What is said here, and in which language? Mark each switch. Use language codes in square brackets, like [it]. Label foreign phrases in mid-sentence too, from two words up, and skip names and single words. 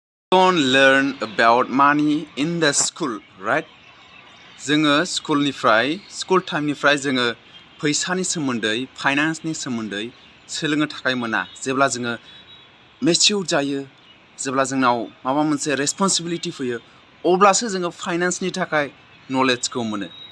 [en] don't learn about money in the school, right? [brx] जोङो स्कुल टाइमनिफ्राय जोङो फैसानि सोमोन्दै फाइनान्सनि सोमोन्दै सोलोंनो थाखाय मोना जेब्ला जोङो मेच्युर जायो जेब्ला जोंनाव माबा मोनसे रेसपन्सिबिलिटि फैयो अब्लासो जोङो फाइनान्सनि थाखाय नलेजखौ मोनो